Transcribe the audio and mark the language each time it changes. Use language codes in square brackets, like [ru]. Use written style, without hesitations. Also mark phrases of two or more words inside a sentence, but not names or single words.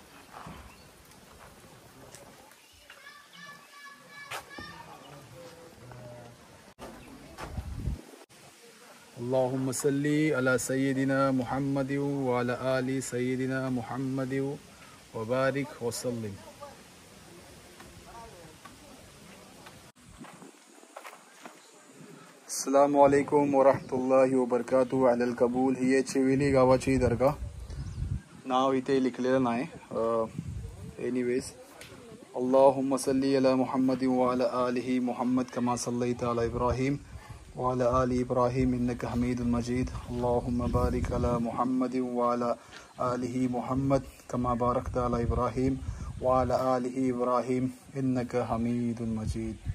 [ar] اللهم صل على سيدنا محمد وعلى آل سيدنا محمد وبارك وسلم. السلام عليكم ورحمة الله وبركاته. على القبول. [mr] ही आहे चिवेली गावाची दर्गा. नाव इथे लिखलेलं नाही. एनिवेज, [ar] اللهم صل على محمد وعلى آله محمد كما صليت على إبراهيم وعلى آل إبراهيم إنك حميد مجيد اللهم بارك على محمد وعلى آله محمد كما باركت على إبراهيم وعلى آله إبراهيم إنك حميد مجيد.